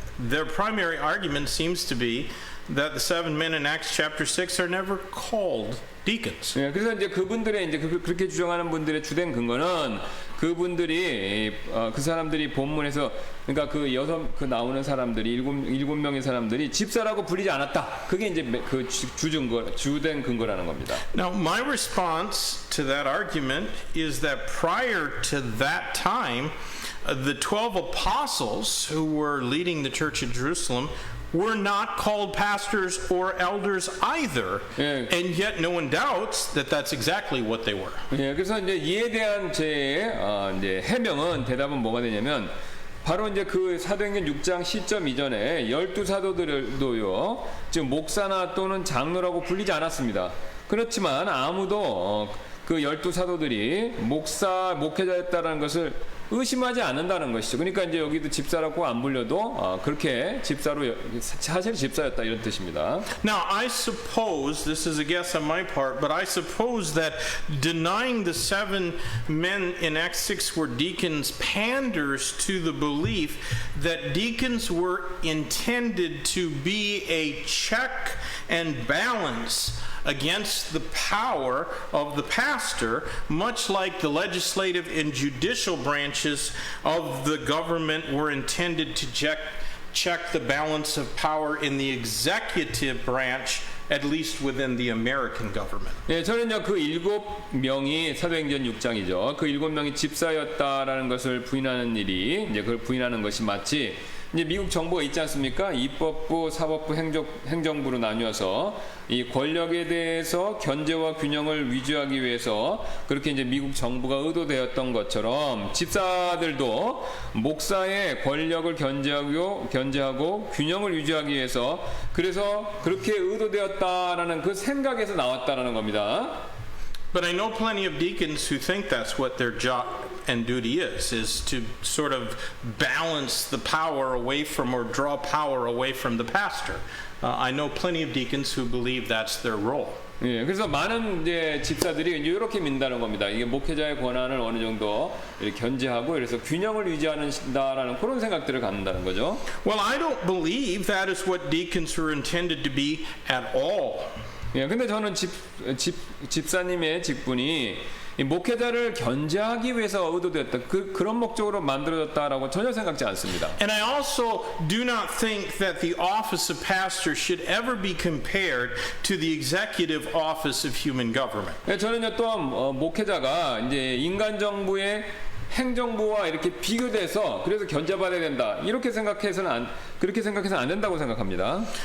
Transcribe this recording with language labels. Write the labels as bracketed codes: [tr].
[en] their primary argument seems to be that the 7 men in Acts chapter 6 are never called deacons. [ko] 예, 그래서 이제 그분들의 이제 그렇게 주장하는 분들의 주된 근거는 그분들이 그 사람들이 본문에서 그러니까 그 나오는 사람들이 일곱 명의 사람들이 집사라고 불리지 않았다. 그게 이제 그 주된 근거라는 겁니다. [en] Now, my response to that argument is that prior to that time, the 12 apostles who were leading the church at Jerusalem were not called pastors or elders either. [ko] 예. [en] And yet no one doubts that that's exactly what they were. [ko] 예, 그래서 이제 이에 대한 제 이제 해명은 대답은 뭐가 되냐면 바로 이제 그 사도행전 6장 시점 이전에 12사도들도요, 지금 목사나 또는 장로라고 불리지 않았습니다. 그렇지만 아무도 그 12사도들이 목회자였다라는 것을 의심하지 않는다는 것이죠. 그러니까 이제 여기도 집사라고 안 불려도 그렇게 집사로 사실 집사였다 이런 뜻입니다. [en] Now, I suppose, this is a guess on my part, but I suppose that denying the 7 men in Acts 6 were deacons panders to the belief that deacons were intended to be a check and balance against the power of the pastor, much like the legislative and judicial branches of the government were intended to check the balance of power in the executive branch, at least within the American government. [ko] 예, 저는요 그 7명이 사도행전 6장이죠. 그 7명이 집사였다라는 것을 부인하는 일이 이제 그걸 부인하는 것이 마치 이제 미국 정부가 있지 않습니까? 입법부, 사법부, 행정부로 나뉘어서 이 권력에 대해서 견제와 균형을 위주하기 위해서 그렇게 이제 미국 정부가 의도되었던 것처럼 집사들도 목사의 권력을 견제하고 균형을 유지하기 위해서 그래서 그렇게 의도되었다라는 그 생각에서 나왔다라는 겁니다. [en] But I know plenty of deacons who think that's what their job and duty is to sort of balance the power away from or draw power away from the pastor. I know plenty of deacons who believe that's their role. [ko] 예, 그래서 많은 이제 집사들이 이제 이렇게 민다는 겁니다. 이게 목회자의 권한을 어느 정도 이렇게 견제하고 그래서 균형을 유지한다라는 그런 생각들을 갖는다는 거죠. [en] Well, I don't believe that is what deacons were intended to be at all. [ko] 예, 근데 저는 집사님의 직분이 이 목회자를 견제하기 위해서 의도되었다. 그런 목적으로 만들어졌다라고 전혀 생각지 않습니다. [en] And I also do not think that the office of pastor should ever be compared to the executive office of human government. [ko] 예, 저는요 또한 목회자가 이제 인간 정부의 행정부와 이렇게 비교돼서 그래서 견제받아야 된다. 그렇게 생각해서는 안 된다고 생각합니다.